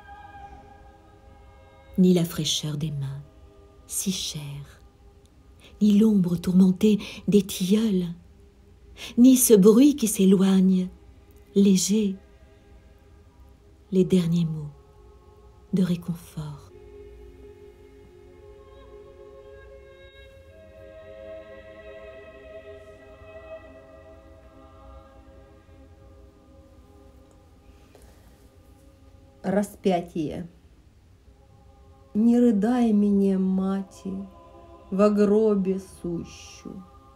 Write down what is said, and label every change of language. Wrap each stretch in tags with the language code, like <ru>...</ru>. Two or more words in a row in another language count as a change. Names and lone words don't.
<fr>ni la fraîcheur des mains si chères, ni l'ombre tourmentée des tilleuls, ni ce bruit qui s'éloigne, léger, les derniers mots de réconfort.</fr> <ru>Распятие. Не рыдай мне, мати, во гробе сущу.</ru>